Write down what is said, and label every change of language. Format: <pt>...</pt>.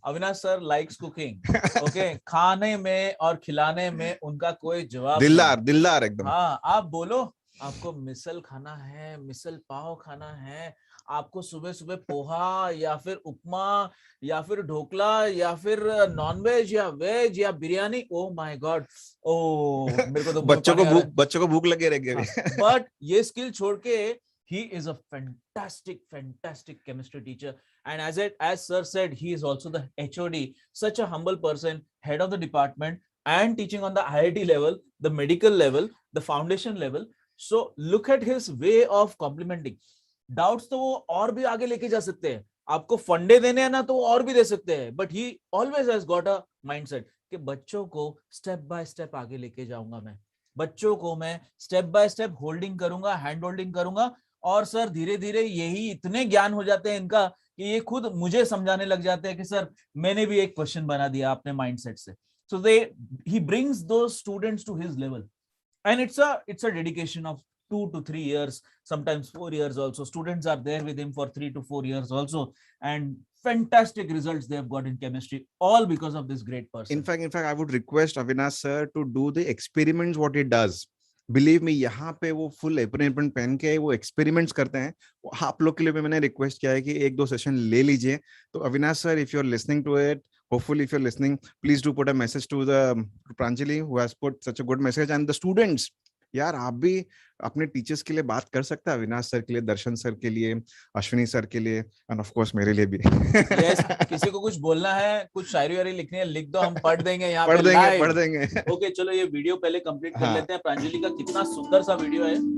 <hi>Avinash</hi> <en>Sir likes cooking.</en> <hi>Okay, खाने में और खिलाने में उनका कोई जवाब. दिलदार एकदम. हाँ, आप बोलो आपको मिसल खाना है, मिसल पाव खाना है, आपको सुबह सुबह पोहा या फिर उपमा या फिर ढोकला या फिर नॉन वेज या वेज या बिरयानी.</hi> <en>oh my god,</en> <hi>ओ मेरे को तो बच्चों को भूख लगे रहेगी.</hi> <en>but</en> <hi>ये स्किल छोड़ के</hi> <en>he is a fantastic chemistry teacher, and as sir said, he is also the HOD, such a humble person, head of the department and teaching on the IIT level, the medical level, the foundation level. So look at his way of complimenting.</en> <hi>Doubts तो वो और भी आगे लेके जा सकते हैं, आपको फंडे देने हैं ना तो वो और भी दे सकते हैं,</hi> <en>but he always has got a mindset</en> <hi>कि बच्चों को स्टेप बाय स्टेप आगे लेके जाऊंगा, मैं बच्चों को मैं स्टेप बाय स्टेप होल्डिंग करूंगा, हैंड होल्डिंग करूंगा. और सर धीरे धीरे यही इतने ज्ञान हो जाते हैं इनका कि ये खुद मुझे समझाने लग जाते हैं कि सर मैंने भी एक क्वेश्चन बना दिया अपने माइंडसेट से.</hi> <en>So he brings those students to his level, and it's a dedication of 2 to 3 years, sometimes 4 years also. Students are there with him for 3 to 4 years also, and fantastic results they have got in chemistry, all because of this great person. In fact, I would request Avinash sir to do the experiments what he does. Believe me,</en> <hi>यहाँ पे वो full apron पहन के वो experiments करते हैं. आप लोग के लिए भी मैंने रिक्वेस्ट किया है कि 1-2 सेशन ले लीजिए.</hi> <en>तो Avinash sir, if you're listening to it, hopefully if you're listening, please do put a message to the Pranjali who has put such a good message, and the students.</en> <hi>यार आप भी अपने टीचर्स के लिए बात कर सकते हैं, अविनाश सर के लिए, दर्शन सर के लिए, अश्विनी सर के लिए, एंड ऑफ कोर्स मेरे लिए भी. yes, किसी को कुछ बोलना है, कुछ शायरी वायरी लिखनी है, लिख दो, हम पढ़ देंगे यहाँ पे लाइव. पढ़ देंगे. ओके, चलो ये वीडियो पहले कंप्लीट कर लेते हैं. प्रांजलि का कितना सुंदर सा वीडियो है.</hi>